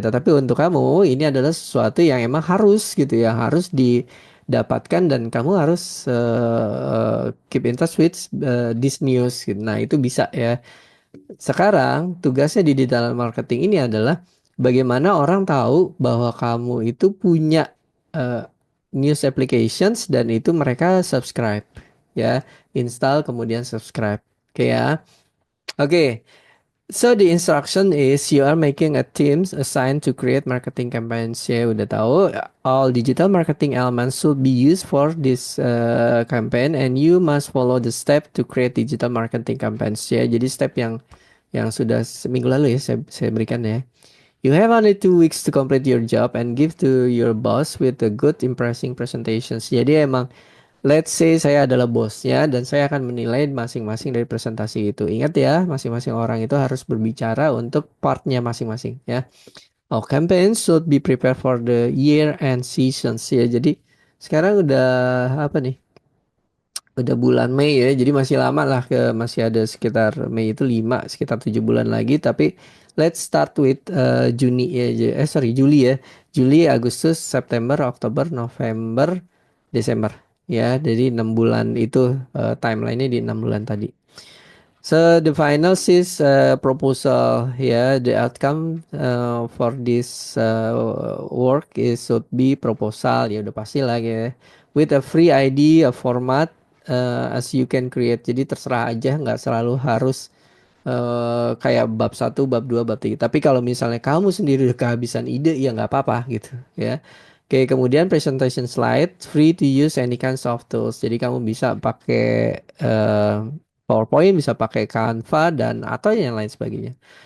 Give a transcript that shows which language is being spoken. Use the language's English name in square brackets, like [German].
[Indonesian] Tetapi untuk kamu ini adalah sesuatu yang emang harus gitu ya, harus didapatkan dan kamu harus [English] keep in touch with this news [Indonesian] gitu. Nah, itu bisa ya. Sekarang tugasnya di digital marketing ini adalah bagaimana orang tahu bahwa kamu itu punya eh, news applications dan itu mereka subscribe ya, install kemudian subscribe. Oke ya. [English] Oke, so the instruction is you are making a teams assigned to create marketing campaigns. [Indonesian] Ya udah tahu, [English] all digital marketing elements should be used for this campaign and you must follow the step to create digital marketing campaigns. [Indonesian] Ya, jadi step yang sudah seminggu lalu ya saya berikan ya. [English] You have only 2 weeks to complete your job and give to your boss with a good impressing presentations. [Indonesian] Jadi emang [English] let's say [Indonesian] saya adalah bosnya dan saya akan menilai masing-masing dari presentasi itu. Ingat ya, masing-masing orang itu harus berbicara untuk partnya masing-masing ya. [English] Oh, campaign should be prepared for the year and seasons ya. [Indonesian] Jadi sekarang udah apa nih? Udah bulan Mei ya. Jadi masih lama lah masih ada sekitar Mei itu 5 sekitar 7 bulan lagi. Tapi [English] let's start with [Indonesian] Juni ya. Sorry, Juli ya. Juli, Agustus, September, Oktober, November, Desember. Ya, jadi 6 bulan itu timelinenya di 6 bulan tadi. [English] So the final is proposal. Yeah, the outcome for this work is should be proposal. [Indonesian] Ya udah pasti lah ya. [English] With a free ID, a format as you can create. [Indonesian] Jadi terserah aja, nggak selalu harus kayak bab satu, bab 2, bab 3. Tapi kalau misalnya kamu sendiri udah kehabisan ide, ya nggak apa-apa gitu ya. Oke, kemudian [English] presentation slide, free to use any kinds of tools. [Indonesian] Jadi kamu bisa pakai PowerPoint, bisa pakai Canva dan atau yang lain sebagainya.